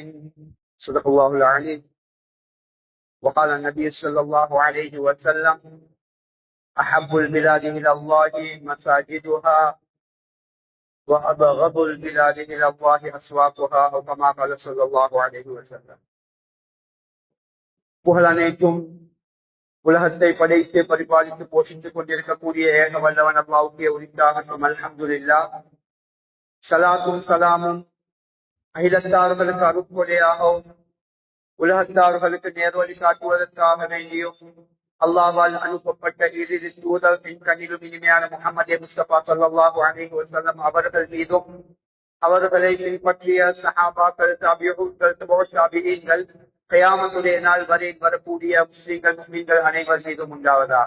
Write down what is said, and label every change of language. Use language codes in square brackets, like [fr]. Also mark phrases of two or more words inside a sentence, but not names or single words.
[ar] صدق الله العليم. وقال النبي صلى الله عليه وسلم أحب البلاد إلى الله مساجدها وأبغض البلاد إلى الله أسواقها أو كما قال صلى الله عليه وسلم. [ta] புகழனைத்தும் உலகத்தை படைத்து பரிபாலித்து போஷித்துக் கொண்டிருக்கக்கூடிய ஏக வல்லவன் அல்லாஹ்வுக்கே உரித்தாகட்டும். அல்ஹம்துலில்லாஹ். ஸலாத்தும் ஸலாமும் அகிலத்தார்களுக்கு அருட்கொடையாகவும் உலகத்தார்களுக்கு நேர்வழி காட்டுவதற்காக வேண்டியும் அல்லாஹ்வால் அனுப்பப்பட்ட இறுதி தூதர் கண்ணிலும் இனிமையான முஹம்மது முஸ்தபா [ar] صلى الله عليه وسلم [ta] அவர்கள் மீதும் அவர்களை பின்பற்றிய சஹாபாக்கள், தாபிஊன்கள், தபூஈன்கள், கியாமத்துடைய நாள் வரை வரக்கூடிய முஸ்லிம்கள், முஃமின்கள் அனைவர் மீதும் உண்டாவதாக.